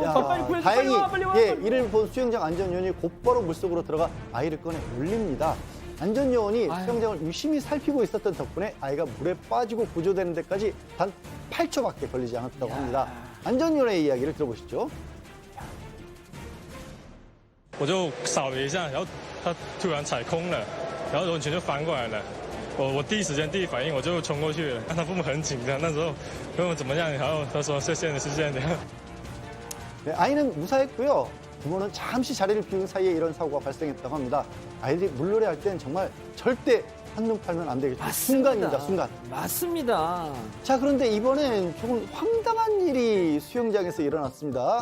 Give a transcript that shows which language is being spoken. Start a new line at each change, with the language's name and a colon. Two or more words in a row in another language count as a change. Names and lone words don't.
Korean: 야, 더 빨리 구해줘. 다행히 빨리 와. 이를 본 수영장 안전요원이 곧바로 물속으로 들어가 아이를 꺼내 올립니다. 안전요원이 수영장을 유심히 살피고 있었던 덕분에 아이가 물에 빠지고 구조되는 데까지 단 8초밖에 걸리지 않았다고 합니다. 안전요원의 이야기를 들어보시죠.
Chinese: 我就扫了一下，然后他突然踩空了，然后完全就翻过来了。我第一时间第一反应我就冲过去了，他父母很紧张，那时候问我怎么样，然后他说谢谢你，谢谢你。
Korean: 네, 아이는 무사했고요. 부모는 잠시 자리를 비운 사이에 이런 사고가 발생했다고 합니다. 아이들이 물놀이 할 때는 정말 절대 한눈 팔면 안 되겠죠. 순간입니다, 순간. 맞습니다. 자, 그런데 이번엔 조금 황당한 일이 수영장에서 일어났습니다.